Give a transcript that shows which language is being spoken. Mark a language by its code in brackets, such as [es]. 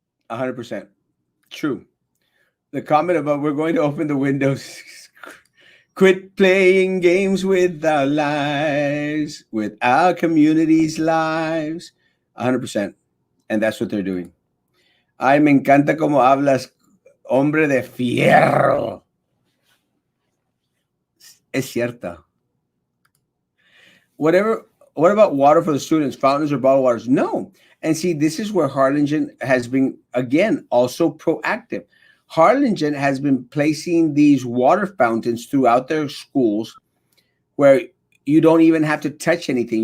[en] 100%. True. The comment about we're going to open the windows. Quit playing games with our lives, with our community's lives. 100%. And that's what they're doing. [es] Ay, me encanta cómo hablas, hombre de fierro. Es cierto. [en] What about water for the students, fountains or bottled waters? No. And see, this is where Harlingen has been, again, also proactive. Harlingen has been placing these water fountains throughout their schools where you don't even have to touch anything.